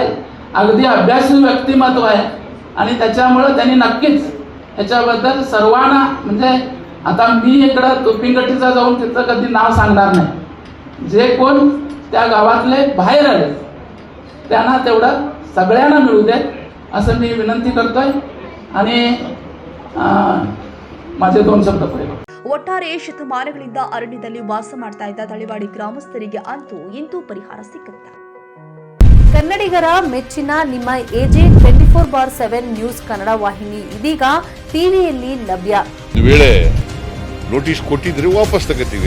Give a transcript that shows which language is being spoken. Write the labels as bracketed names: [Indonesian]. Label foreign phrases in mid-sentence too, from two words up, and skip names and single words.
[Marathi] अगदी अभ्यासू व्यक्तिमत्व आहे आणि त्याच्यामुळे त्यांनी नक्कीच याच्याबद्दल सर्वांना, म्हणजे आता मी इकडं तोपिंगटीचा जाऊन तिथं कधी नाव सांगणार नाही. जे कोण त्या गावातले बाहेर आले त्यांना तेवढं सगळ्यांना मिळू दे असं मी विनंती करतोय आणि माझे 2 शब्द पुढे. [Kannada] ಒಟ್ಟಾರೆ ಶತಮಾನಗಳಿಂದ ಅರಣ್ಯದಲ್ಲಿ ವಾಸ ಮಾಡ್ತಾ ಇದ್ದ ತಳಿವಾಡಿ ಗ್ರಾಮಸ್ಥರಿಗೆ ಅಂತೂ ಇಂತೂ ಪರಿಹಾರ ಸಿಕ್ಕುತ್ತೆ. ಕನ್ನಡಿಗರ ಮೆಚ್ಚಿನ ನಿಮ್ಮ ಎಜೆ 24/7 ನ್ಯೂಸ್ ಕನ್ನಡ ವಾಹಿನಿ ಇದೀಗ ಟಿವಿಯಲ್ಲಿ ಲಭ್ಯ. ವೇಳೆ ನೋಟಿಸ್ ಕೊಟ್ಟಿದ್ರೆ ವಾಪಸ್ ತಗೋತೀವಿ.